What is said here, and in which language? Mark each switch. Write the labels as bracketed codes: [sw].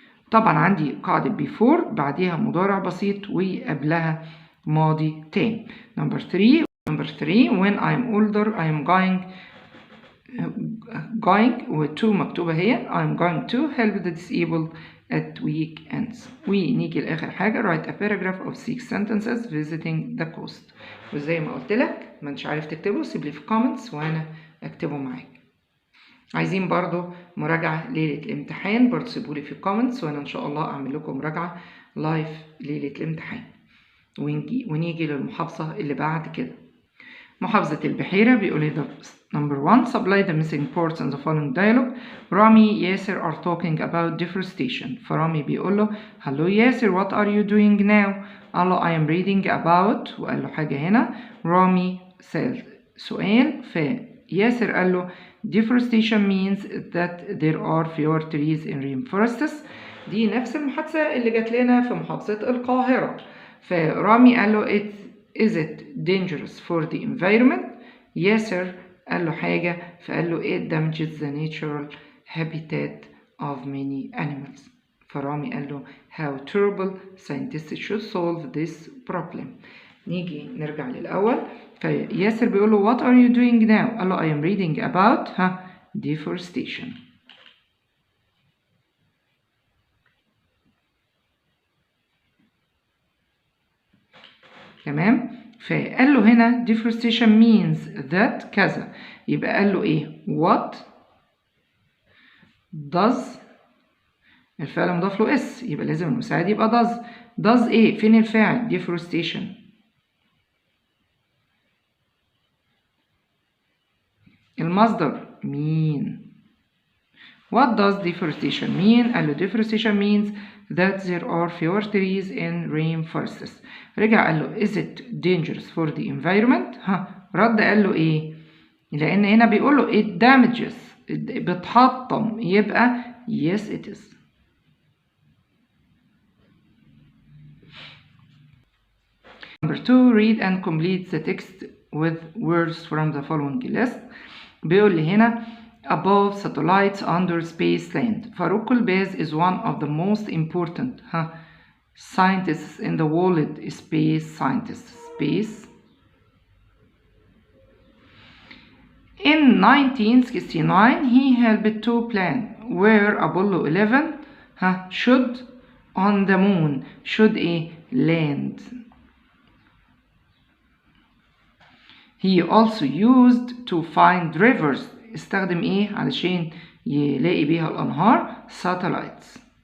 [ar] طبعا عندي قاعدة before بعدها مضارع بسيط وقبلها ماضي تام. [en] Number 3, when I'm older I am going [ar] وتو مكتوبة هي [en] I'm going to help the disabled at weekends. [ar] ونيجي لآخر حاجة [en] write a paragraph of 6 sentences visiting the coast. [ar] وزي ما قلت لك ما انتش عارف تكتبه سيب لي في comments وأنا أكتبه معاك. عايزين برضو مراجعة ليلة الامتحان برضو سيبولي في comments وأنا إن شاء الله أعمل لكم مراجعة لايف ليلة الامتحان. ونيجي للمحافظة اللي بعد كده. محافظة البحيرة بيقول لي [en] number 1 supply the missing parts in the following dialogue. رامي ياسر are talking about deforestation. [ar] فرامي بيقول له [en] hello ياسر what are you doing now؟ [ar] قال له [en] I am reading about [ar] وقال له حاجة هنا. رامي سأل سؤال فياسر قال له [en] deforestation means that there are fewer trees in rainforests. [ar] دي نفس المحادثة اللي جات لنا في محافظة القاهرة. فرامي قال له [en] is it dangerous for the environment؟ [ar] ياسر قال له حاجة فقال له [en] it damages the natural habitat of many animals. [ar] فرامي قال له [en] how terrible scientists should solve this problem. [ar] نيجي نرجع للأول. فياسر بيقول له [en] what are you doing now؟ [ar] قال له [en] I am reading about deforestation. [ar] تمام. فقال له هنا [en] deforestation means that [ar] كذا يبقى قال له ايه [en] what does [ar] الفعل مضاف له اس يبقى لازم المساعد يبقى does ايه فين الفاعل deforestation المصدر [en] mean. What does deforestation mean؟ [ar] قال له [en] deforestation means that there are fewer trees in rainforests. [ar] رجع قال له [en] is it dangerous for the environment؟ [ar] رد قال له ايه؟ لأن هنا بيقول له [en] it damages [ar] بتحطم يبقى [en] yes it is. Number 2 read and complete the text with words from the following list. [ar] بيقول لي هنا [en] above satellites under space land. Farouk Elbaz is one of the most important scientists in the world. Space scientists. In 1969 he helped to plan where Apollo 11 should on the moon should land. He also used to find rivers. [ar] استخدم ايه علشان يلاقي بيها الانهار satellites.